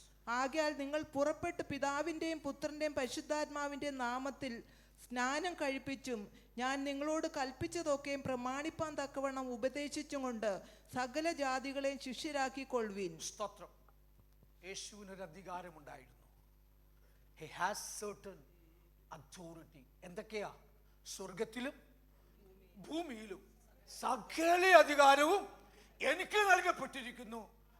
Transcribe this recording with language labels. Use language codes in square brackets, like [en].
[ml] ആകയാൽ നിങ്ങൾ പുറപ്പെട്ട് പിതാവിൻ്റെയും പുത്രൻ്റെയും പരിശുദ്ധാത്മാവിൻ്റെയും നാമത്തിൽ സ്നാനം കഴിപ്പിച്ചും ഞാൻ നിങ്ങളോട് കൽപ്പിച്ചതൊക്കെയും പ്രമാണിപ്പാൻ തക്കവണ്ണം ഉപദേശിച്ചും കൊണ്ട് സകല ജാതികളെയും ശിഷ്യരാക്കിക്കൊള്ളുവിൻ. സ്തോത്രം. യേശുവിനൊരു അധികാരമുണ്ടായിരുന്നു. [en] He has certain authority. [ml] എന്തൊക്കെയാ? സ്വർഗത്തിലും ഭൂമിയിലും സകല അധികാരവും എനിക്ക് നൽകപ്പെട്ടിരിക്കുന്നു.